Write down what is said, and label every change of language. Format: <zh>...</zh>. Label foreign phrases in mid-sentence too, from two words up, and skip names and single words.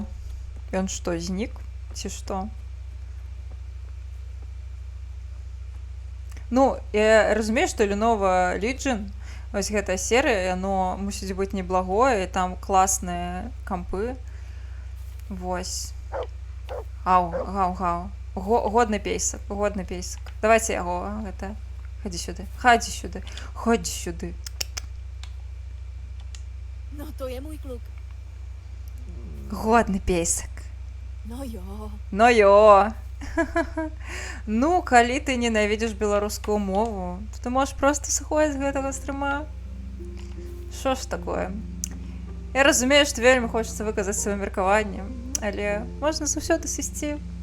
<be>Ён што, знік? Ці што? Ну, я разумею, што Lenovo Legion, вось гэтая серыя, яно мусіць быць неблагое, і там класныя кампы. Вось. Гау. Годны пейсак. Давайце яго, гэта. Хадзі сюды.</be> <cs>No to je můj kluk.</cs> <be>Годны пейсак.</be> <cs>No jo.</cs> <be>Ну, калі ты ненавідзіш беларускую мову, то ты можаш проста сыходзіць з гэтага стрыма. Што ж такое? Я разумею, што вельмі хочацца выказаць сваё меркаванне, але можна заўсёды сысці.</be>